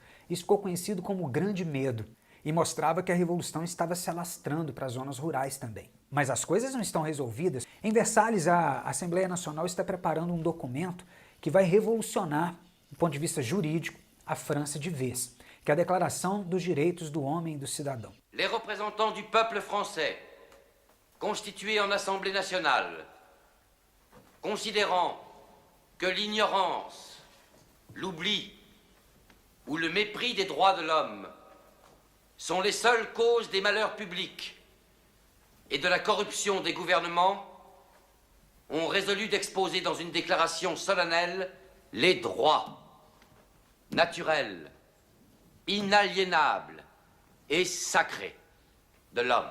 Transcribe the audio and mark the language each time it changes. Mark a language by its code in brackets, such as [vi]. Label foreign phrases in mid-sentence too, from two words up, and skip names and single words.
[pt] Isso ficou conhecido como o Grande Medo. E mostrava que a Revolução estava se alastrando para as zonas rurais também. Mas as coisas não estão resolvidas. Em Versalhes, a Assembleia Nacional está preparando um documento que vai revolucionar, do ponto de vista jurídico, a França de vez, que é a Declaração dos Direitos do Homem e do Cidadão. [fr] Les représentants du peuple français, constitués en Assemblée nationale, considérant que l'ignorance, l'oubli ou le mépris des droits de l'homme sont les seules causes des malheurs publics et de la corruption des gouvernements, ont résolu d'exposer dans une déclaration solennelle les droits naturels, inaliénables et sacrés de l'homme.